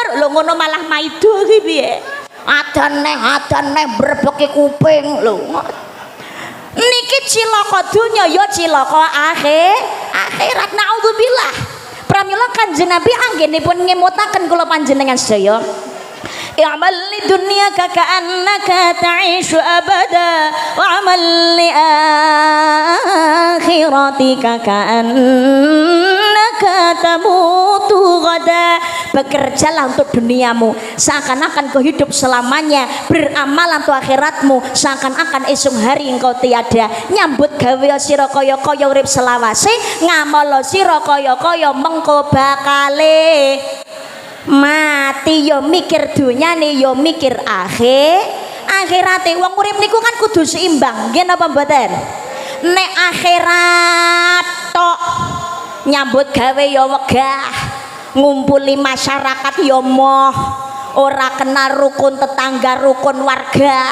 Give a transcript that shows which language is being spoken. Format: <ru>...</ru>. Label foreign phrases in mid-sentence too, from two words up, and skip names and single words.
<jv>Lho ngono malah maido iki piye? Adan brebeke kuping lho. Niki cilaka dunya ya cilaka akhirat. Naudzubillah. Pramila Kanjeng Nabi anggenipun ngemutaken kula panjenengan sedaya.</jv> <ar>اعمل لدنياك كأنك تعيش أبدا واعمل لآخرتك كأنك تموت غدا.</ar> <id>Bekerjalah untuk duniamu seakan-akan kau hidup selamanya, beramal untuk akhiratmu seakan-akan esok hari engkau tiada.</id> <jv>Nyambut gawe sira kaya-kaya urip selawase, ngamal sira kaya-kaya mengko bakale mati. Yo mikir dunyane yo mikir akhirate. Wong urip niku kan kudu seimbang, nggih napa mboten? Nek akhirat tok nyambut gawe yo wegah, ngumpuli masyarakat yo moh, ora kenal rukun tetangga, rukun warga.</jv>